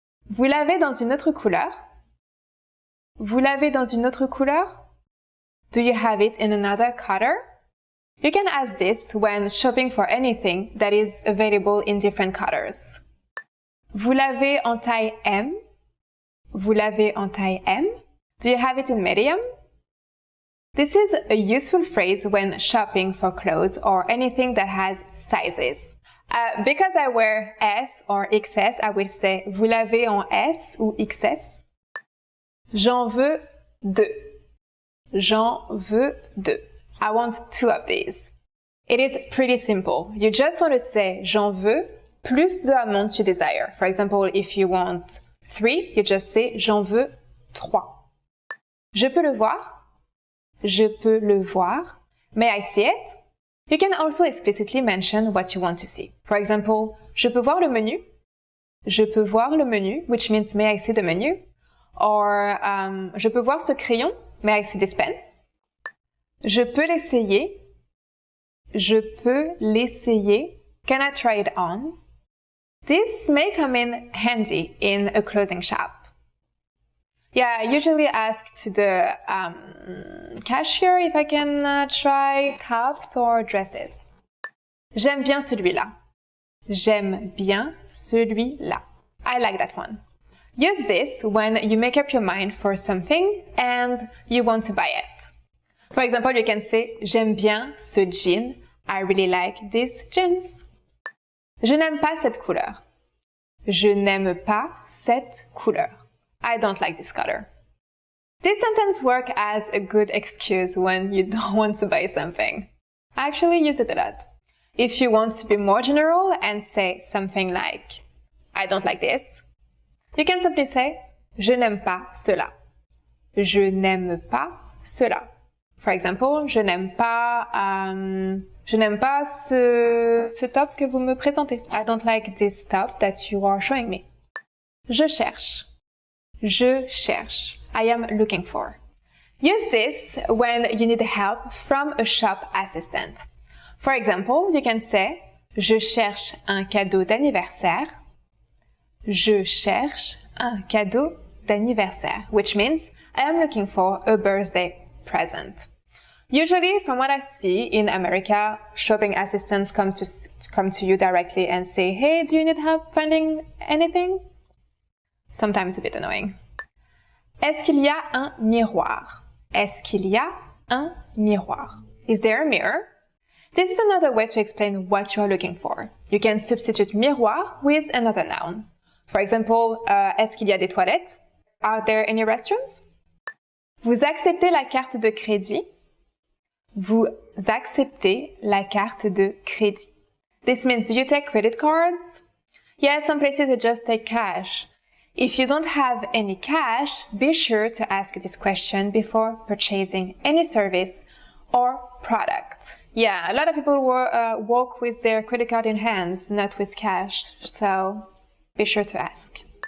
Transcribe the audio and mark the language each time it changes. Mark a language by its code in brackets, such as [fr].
[fr] Vous l'avez dans une autre couleur? Vous l'avez dans une autre couleur? [en] Do you have it in another color? You can ask this when shopping for anything that is available in different colors. [fr] Vous l'avez en taille M? Vous l'avez en taille M? [en] Do you have it in medium? This is a useful phrase when shopping for clothes or anything that has sizes. Because I wear S or XS, I will say [fr] vous l'avez en S ou XS. J'en veux 2. J'en veux 2. [en] I want 2 of these. It is pretty simple. You just want to say [fr] j'en veux [en] plus the amount you desire. For example, if you want 3, you just say [fr] j'en veux 3. Je peux le voir? Je peux le voir. [en] May I see it? You can also explicitly mention what you want to see. For example, [fr] je peux voir le menu? Je peux voir le menu, [en] which means may I see the menu? [fr] Or, je peux voir ce crayon? [en] May I see this pen? [fr] Je peux l'essayer? Je peux l'essayer? [en] Can I try it on? This may come in handy in a clothing shop. Yeah, I usually ask to the cashier if I can try tops or dresses. [fr] J'aime bien celui-là. J'aime bien celui-là. [en] I like that one. Use this when you make up your mind for something and you want to buy it. For example, you can say [fr] j'aime bien ce jean. [en] I really like these jeans. [fr] Je n'aime pas cette couleur. Je n'aime pas cette couleur. [en] I don't like this color. This sentence works as a good excuse when you don't want to buy something. I actually use it a lot. If you want to be more general and say something like, I don't like this, you can simply say, [fr] je n'aime pas cela. Je n'aime pas cela. [en] For example, [fr] je n'aime pas ce top que vous me présentez. [en] I don't like this top that you are showing me. [fr] Je cherche. Je cherche. [en] I am looking for. Use this when you need help from a shop assistant. For example, you can say, [fr] je cherche un cadeau d'anniversaire. Je cherche un cadeau d'anniversaire, [en] which means I am looking for a birthday present. Usually, from what I see in America, shopping assistants come to you directly and say, hey, do you need help finding anything? Sometimes a bit annoying. [fr] Est-ce qu'il y a un miroir? Est-ce qu'il y a un miroir? [en] Is there a mirror? This is another way to explain what you are looking for. You can substitute miroir with another noun. For example, [fr] est-ce qu'il y a des toilettes? [en] Are there any restrooms? [fr] Vous acceptez la carte de crédit? Vous acceptez la carte de crédit. [en] This means, do you take credit cards? Yeah, some places they just take cash. If you don't have any cash, be sure to ask this question before purchasing any service or product. Yeah, a lot of people walk with their credit card in hands, not with cash, so be sure to ask.